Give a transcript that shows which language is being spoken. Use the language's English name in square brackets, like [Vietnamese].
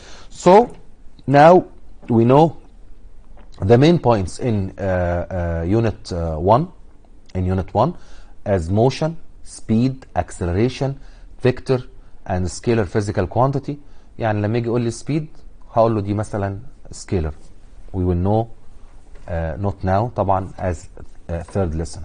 [English] So now we know the main points in unit 1 as motion, speed, acceleration, vector and scalar physical quantity. [Arabic] يعني لما يجي يقول لي speed هقول له دي مثلا scalar. [English] We will know not now طبعا as third lesson.